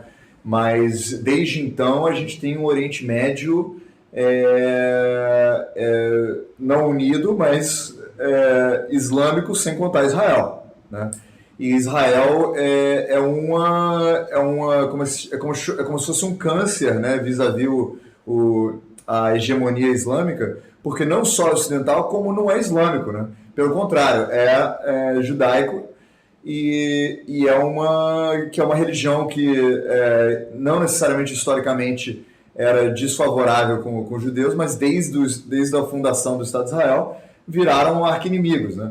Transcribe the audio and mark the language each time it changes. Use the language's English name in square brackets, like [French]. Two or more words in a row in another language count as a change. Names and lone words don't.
[Portuguese] Mas desde então a gente tem um Oriente Médio não unido, mas islâmico, sem contar Israel, né? E Israel é como se fosse um câncer, né, vis-à-vis a hegemonia islâmica, porque não só é ocidental, como não é islâmico, né? Pelo contrário, é judaico e é uma religião que não necessariamente historicamente era desfavorável com os judeus, mas desde a fundação do Estado de Israel viraram arqui-inimigos, né?